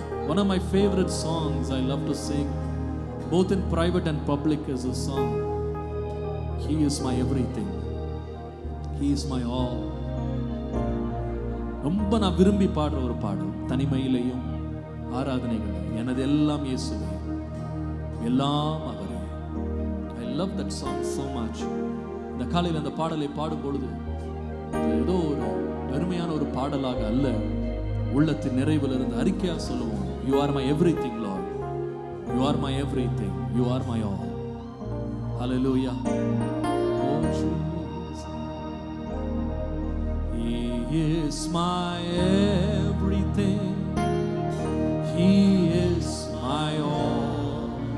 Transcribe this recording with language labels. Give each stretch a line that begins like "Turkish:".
English: One of my favorite songs I love to sing, both in private and public, is a song, He is my everything, He is my all.
Tamil: ரொம்ப நான் விரும்பி பாடுற ஒரு பாடல், தனிமையிலையும் ஆராதனைகளையும். எனது எல்லாம் இயேசுவே, எல்லாம் அவரே.
English: I love that song so much.
Tamil: இந்த காலையில் அந்த பாடலை பாடும் பொழுது ஏதோ ஒரு பெருமையான ஒரு பாடலாக அல்ல, உள்ளத்தின் நிறைவில் இருந்து அறிக்கையா சொல்லுவோம்,
English: You are my everything, Lord. You are my everything. You are my all. Hallelujah. Oh Jesus, He is my everything. He is my all.